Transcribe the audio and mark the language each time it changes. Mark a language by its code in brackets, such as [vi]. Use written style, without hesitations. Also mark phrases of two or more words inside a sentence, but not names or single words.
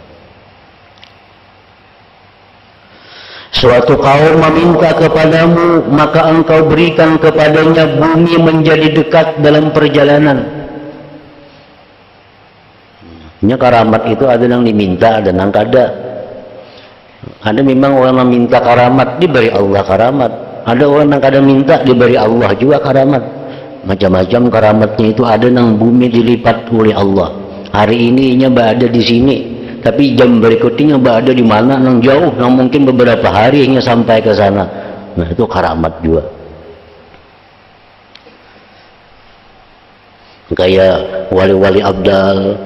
[id] Suatu kaum meminta kepadamu, maka engkau berikan kepadanya bumi menjadi dekat dalam perjalanan. [bjn] Ini karamat itu ada yang diminta, ada yang kada. Ada memang orang yang minta karamat, diberi Allah karamat. Ada orang yang kada minta, diberi Allah juga karamat. Macam-macam karamatnya itu. [id] Ada yang bumi dilipat oleh Allah. Hari ini nya berada di sini, tapi jam berikutnya berada di mana, yang jauh, yang mungkin beberapa hari hingga sampai ke sana. Nah, itu karamat juga. Kayak wali-wali abdal.